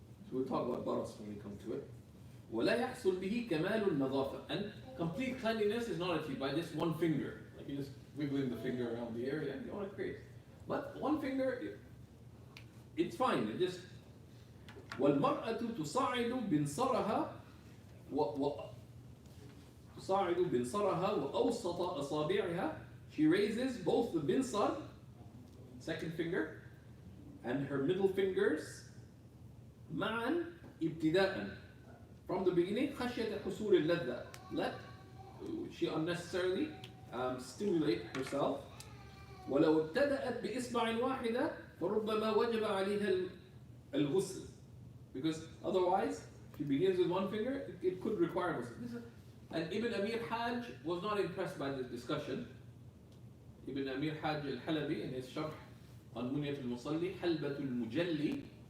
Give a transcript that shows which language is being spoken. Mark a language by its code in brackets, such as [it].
[en] So we'll talk about baras when we come to it. [ar] ولا يحصل به كمال النظافة. [en] And complete cleanliness is not achieved by just one finger. Like you just wiggling the finger around the area, you want to create. But one finger, it's fine. It just [ar] والمرأة تصاعد بنصرها تصاعد بنصرها وأوسط أصابعها. [en] She raises both the binsar, second finger, and her middle fingers [ar] معا ابتداء. [en] From the beginning, [ar] خشية حصول اللذة. [en] Let she unnecessarily stimulate herself. [ar] ولو ابتدأت بإصبع واحدة فربما وجب عليها الغسل. [en] Because otherwise, if she begins with one finger, it could require ghusl. And Ibn Amir Hajj was not impressed by this discussion. Ibn Amir Hajj al-Halabi in his Sharh on Munyat al-Musalli, Halbat al-Mujalli.